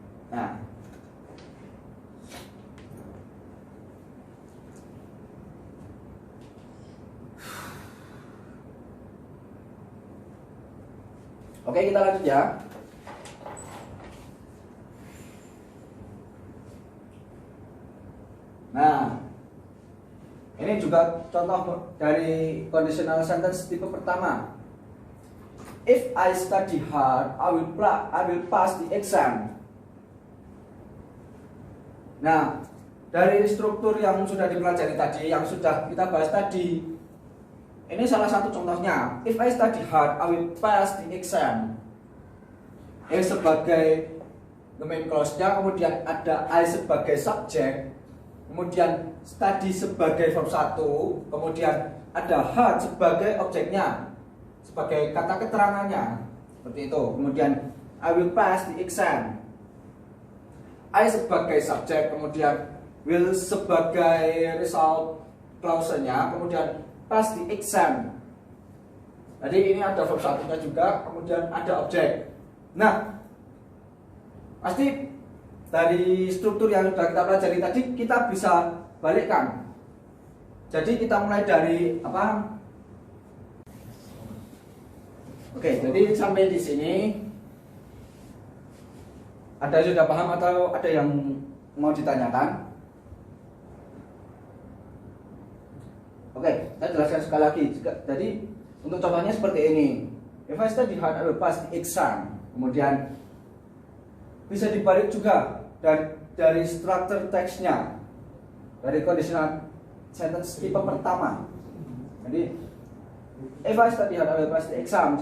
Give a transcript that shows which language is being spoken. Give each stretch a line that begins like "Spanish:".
Indonesian: Nah, oke, kita lanjut ya. Nah, ini juga contoh dari conditional sentence tipe pertama.
English: If I study hard, I will pass the exam.
Indonesian: Nah, dari struktur yang sudah dipelajari tadi, yang sudah kita bahas tadi, ini salah satu contohnya.
English: If I study hard, I will pass the exam.
Indonesian: Ini sebagai the main clause-nya, kemudian ada I sebagai subjek, kemudian study sebagai verb 1, kemudian ada hard sebagai objeknya, sebagai kata keterangannya, seperti itu. Kemudian
English: I will pass the exam.
Indonesian: I sebagai subjek, kemudian will sebagai result clause-nya, kemudian pass the exam. Jadi ini ada verb 1-nya juga, kemudian ada objek. Nah, pasti dari struktur yang sudah kita pelajari tadi kita bisa balikkan. Jadi kita mulai dari Oke, jadi sampai di sini ada sudah paham atau ada yang mau ditanyakan? Oke, saya jelaskan sekali lagi. Jadi untuk contohnya seperti ini.
English: If I study hard, I will pass the exam.
Indonesian: Kemudian bisa dibalik juga dari struktur teksnya, dari conditional sentence tipe pertama.
English: Jadi if I study hard, I will pass the exam.